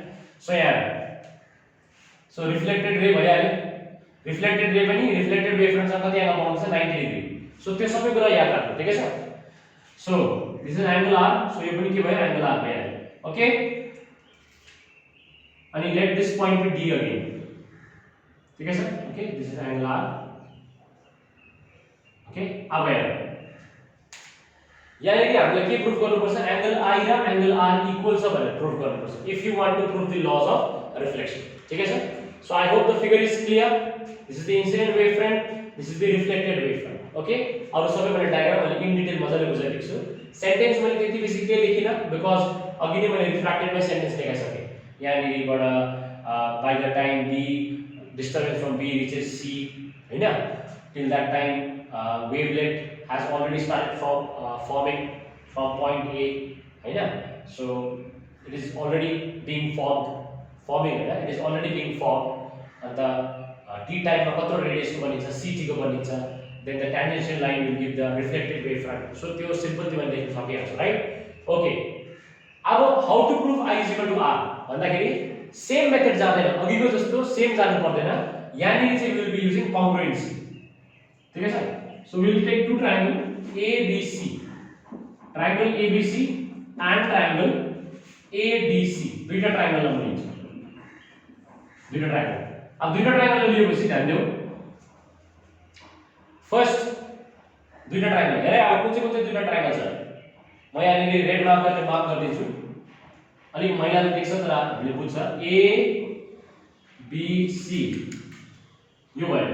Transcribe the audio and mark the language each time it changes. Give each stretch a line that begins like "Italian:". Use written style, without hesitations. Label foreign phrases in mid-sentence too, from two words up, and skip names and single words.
Nepali: सो यहाँ सो
English: reflected ray
Nepali: भइहाल्यो,
English: reflected ray
Nepali: पनि
English: reflected wavefrontसँग
Nepali: कति एंगल बनाउँछ 90 डिग्री, सो त्यो सबै कुरा याद राख्नु।
Hindi: ठीक है सर,
English: so this is angle r,
Nepali: सो यो पनि के भयो एंगल r भइहाल्यो।
English: ओके, अनि let this point be d again.
Hindi: ठीक है सर,
English: okay this is angle r. ओके,
Nepali: अब हेर यहाँ हामीले के प्रुफ गर्नुपर्छ, एंगल i र एंगल r इक्वल छ भनेर प्रुफ गर्नुपर्छ
English: if you want to prove the laws of reflection.
Hindi: ठीक है सर,
English: so I hope the figure is clear. this is the incident wave front, this is the reflected wave front. ओके,
Nepali: अरु सबै मैले डायग्राम मैले
English: in detail
Nepali: मजाले बुझाइदिएको छु। सेन्टेन्स मैले त्यति बेसी के लेखिन बिकज अघि नै मैले
English: refracted by sentence
Nepali: लेखाइसके। यहाँ निबाट
English: by the time b disturbance from b reaches c हैन, till that time wavelet has already started forming from point a हैन, so it is already being forming हैन, it is already being formed, and the t time
Nepali: मा कत्रो रेडियस को बनिन्छ ct को बनिन्छ,
English: then the tangential line will give the reflected wave front, so
Nepali: त्यो सिम्पल तिमीले लेख्न सकिहाल्छौ राइट। ओके, अब
English: how to prove i is equal to r
Nepali: भन्दाखेरि
English: same method
Nepali: जाँदैन, अघिको जस्तो सेम जानु पर्दैन, यहाँनिर चाहिँ
English: will be using congruence.
Hindi: ठीक है सर,
English: so we will take two triangle ABC, triangle ABC and triangle ADC,
Nepali: दुईटा ट्रायंगल लिन्छ, दुईटा ट्रायंगल। अब दुईटा ट्रायंगल लिएपछि ध्यान दियौ, फर्स्ट दुईटा ट्रायंगल हेरे, अब कुन चाहिँ दुईटा ट्रायंगल छ म यहाँ नि
English: red mark
Nepali: गरेर मार्क गरिदिन्छु, अलि मैलाले देख्छ तर हामीले बुझ्छ, ABC यो भयो।